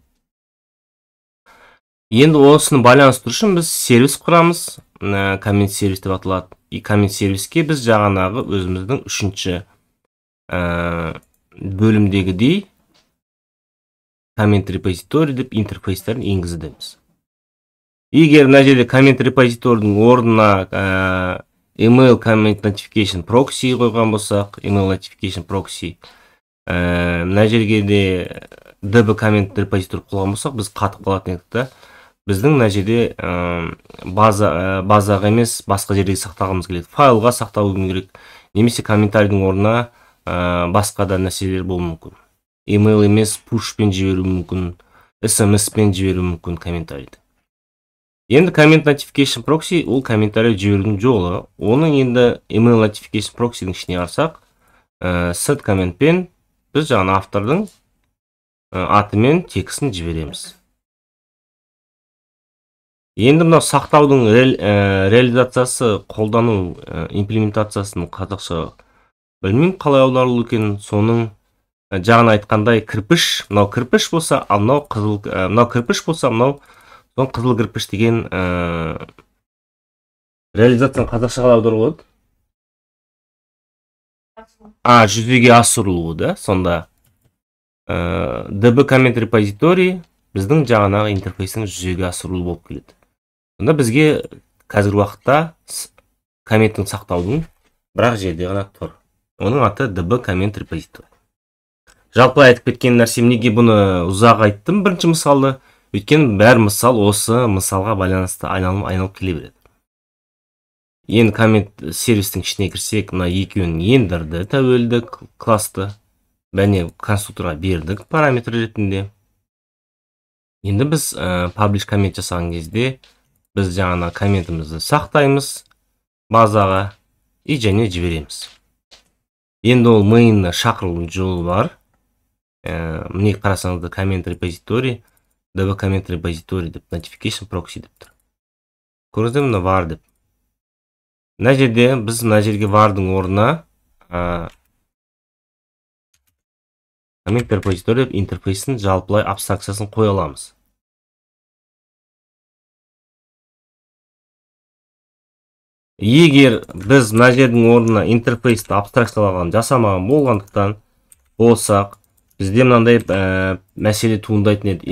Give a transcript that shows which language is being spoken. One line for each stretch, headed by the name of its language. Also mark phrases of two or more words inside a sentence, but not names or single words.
Kazakh: Енді осыны байланыстыру үшін біз сервис құрамыз, коммент сервис деп аталады. Коммент сервиске біз жаңағы өзіміздің үшінші бөлімдегідей коммент репозиторий деп интерфейстерін енгіземіз. Егер мына жерде коммент репозиторийдің орнына
English: email comment notification proxy
Kazakh: қойған болсақ,
English: email notification proxy,
Kazakh: мына жерге де
English: db comment
Kazakh: репозиторий қойған болсақ, біз қатып қалатын едік та. Біздің мына жерде базаға емес, басқа жерге сақтағымыз келеді. Файлға сақтау керек, немесе комментарийдің орнына басқа да нәрселер болуы мүмкін. Email емес, pushпен жіберу мүмкін, SMS-пен жіберу мүмкін комментарийді. Енді
English: comment notification proxy
Kazakh: ол комментарий жіберудің жолы. Оның енді
English: email notification proxy'дің
Kazakh: ішіне арсақ, set комментпен біз жаңа автордың аты мен текстін жібереміз. Енді мынау сақтаудың реализациясы, қолдану имплементациясының қазақша білмеймін қалай аударылу екен. Соның жаңа айтқандай кірпіш, мынау кірпіш болса, мынау кірпіш болса, мынау қызыл кірпіш деген реализацияны қазақша қалай аударуға болады? Жүзеге асырылуы да. Сонда
English: db comment repository
Kazakh: біздің жаңағы интерфейстің жүзеге асырылуы болып келеді. Сонда бізге қазіргі уақытта комменттің сақтаудың бірақ жерде ғана тұр. Оның аты
English: db comment repository.
Kazakh: Жалпы айтып кеткен нәрсем, неге бұны ұзақ айттым бірінші мысалды? Өйткені бәр мысал осы мысалға байланысты айналып келе береді. Енді коммент сервистің ішіне кірсек, мына екеуін ендірді тәуелді классты. Бәне конструкторға бердік параметр ретінде. Енді біз publish коммент жасаған кезде біз жаңа комментімізді сақтаймыз базаға и және жібереміз. Енді ол main'на шақырылу жолы бар. Міне қарасаңызда
English: comment repository, db comment repository
Kazakh: деп
English: notification proxy
Kazakh: деп тұр. Көрдіңіздер мына var деп. Мына жерде біз мына жерге вардың орнына
English: comment repository
Kazakh: интерфейсін жалпылай абстракциясын қоя аламыз. Егер біз мына жердің орнына интерфейсті абстракциялаған жасамаған болғандықтан болсақ, бізде мынандай мәселе туындайтын еді.